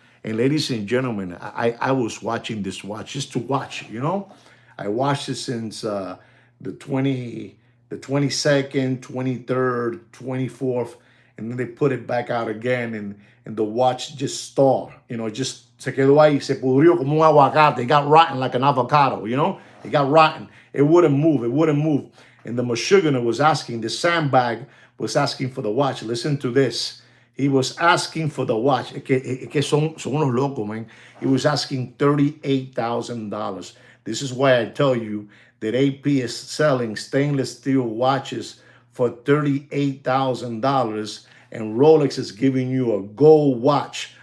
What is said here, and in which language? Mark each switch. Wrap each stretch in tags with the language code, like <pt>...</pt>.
<en>And ladies and gentlemen, I was watching this watch just to watch it. I watched it since the 22nd, 23rd, 24th. And then they put it back out again, and the watch just stalled. Just</en> <es>se quedó ahí, se pudrió como un aguacate.</es> <en>It got rotten like an avocado, It got rotten. It wouldn't move. And the Meshuggah was asking, the sandbag was asking for the watch. Listen to this. He was asking for the watch.</en> <es>Que son unos locos,</es> <en>man. He was asking $38,000. This is why I tell you that AP is selling stainless steel watches for $38,000, and Rolex is giving you a gold watch.</en>